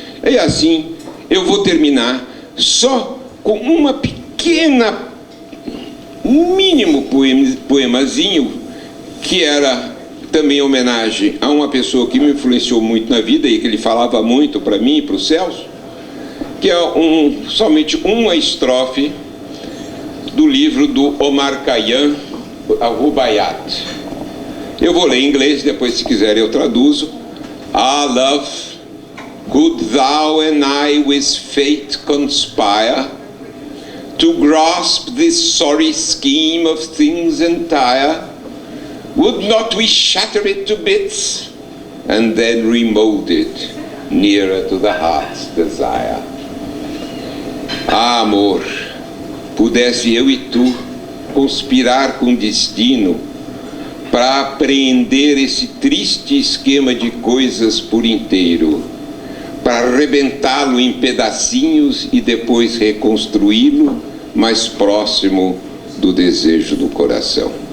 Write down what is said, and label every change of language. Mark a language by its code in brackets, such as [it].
[pt] E assim, eu vou terminar só com uma pequena, um mínimo poemazinho, que era também homenagem a uma pessoa que me influenciou muito na vida e que ele falava muito para mim e para o Celso, que é somente uma estrofe do livro do Omar Khayyam, Al-Rubaiyat. Eu vou ler em inglês, depois se quiser eu traduzo. [en] Ah, love, could thou and I with fate conspire to grasp this sorry scheme of things entire? Would not we shatter it to bits and then remold it nearer to the heart's desire? [pt] Ah, amor, pudesse eu e tu conspirar com o destino para apreender esse triste esquema de coisas por inteiro, para arrebentá-lo em pedacinhos e depois reconstruí-lo mais próximo do desejo do coração.